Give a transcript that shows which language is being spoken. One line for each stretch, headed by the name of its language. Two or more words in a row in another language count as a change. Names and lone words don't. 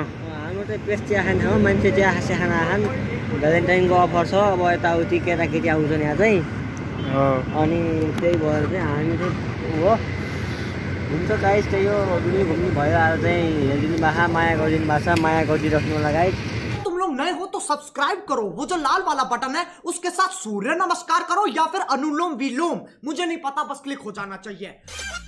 Nepali: हाम्रो चाहिँ बेस्ट चिया खाने ठाउँ। मान्छे चिया खाना खान भ्यालेन्टाइनको अफर छ। अब यताउति केटाकेटी आउँछन् यहाँ चाहिँ। अनि त्यही भएर चाहिँ हामी चाहिँ हो हुन्छ गाइस। त्यही हो घुम्ने भयो। आज चाहिँ हेरिदिनु भएको माया गरिदिनु भएको छ। माया गरिदिइराख्नु होला गाइस।
Hindi: तुम लोग नए हो तो सब्सक्राइब करो, वो जो लाल वाला बटन है उसके साथ सूर्य नमस्कार करो या फिर अनुलोम विलोम, मुझे नहीं पता, बस क्लिक हो जाना चाहिए।